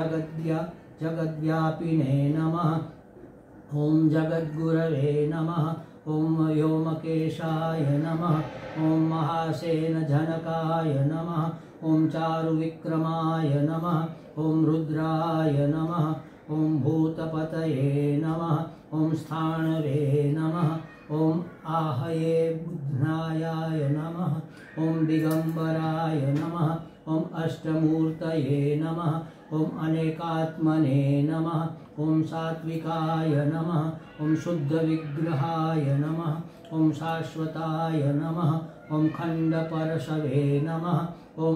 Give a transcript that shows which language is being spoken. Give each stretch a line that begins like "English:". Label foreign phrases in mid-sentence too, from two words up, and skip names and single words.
Sanskrit: જગદ્વ્યાપિને નમઃ, ઓમ જગદ્ગુરવે નમઃ, ઓમ વ્યોમકેશાય નમઃ, ઓમ મહાસેનજનકાય નમઃ, ઓમ ચારુવિક્રમાય નમઃ, ઓમ રુદ્રાય નમઃ, ઓમ ભૂતપતये નમઃ, ઓમ સ્થાણવે નમઃ, ઓમ आहये बुध्नायाय नमः, ओम दिगंबराय नमः, ओम अष्टमूर्तये नमः, ओम अनेकात्मने नमः, ओम सात्विकाय नमः, ओम शुद्धविग्रहाय नमः, ओम शाश्वताय नमः, ओम खंडपरशवे नमः, ओम